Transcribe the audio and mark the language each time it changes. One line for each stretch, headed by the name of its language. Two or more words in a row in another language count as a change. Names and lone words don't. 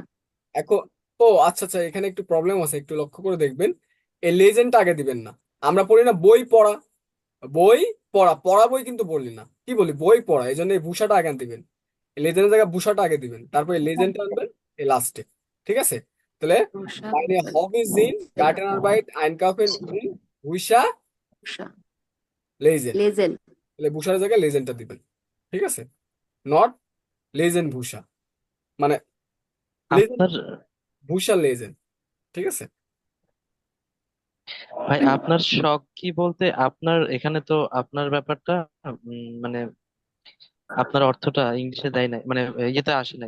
Bangla: এখন আচ্ছা আচ্ছা, এখানে একটু প্রবলেম আছে, একটু লক্ষ্য করে দেখবেন। এই লেজেন্ডটা আগে দিবেন না। আমরা পড়ি না বই পড়া, বই পড়া, পড়া বই কিন্তু বললি না, কি বলি বই পড়া, এই জন্য এই ভূষাটা আগে দিবেন। লেজেন্ডের জায়গায় ভূষাটা আগে দিবেন, তারপরে লেজেন্ডটা আনবেন এই লাস্টে। ঠিক আছে, তাহলে ভূষা,
German: meine Hobbys sind Gartenarbeit, Einkaufen und Bücher
Bangla: ভূষা,
German: lesen।
Bangla: লেজেন্ড। তাহলে ভূষার জায়গায় লেজেন্ডটা দিবেন। ঠিক আছে, নট লেজেন্ড ভূষা, মানে লেজেন্ড আপনার ভূষা লেজেন্ড। ঠিক আছে, ভাই আপনার শখ কি বলতে আপনার এখানে তো আপনার ব্যাপারটা মানে আপনার অর্থটা ইংলিশে দেয় নাই, মানে ইয়েতে আসে নাই।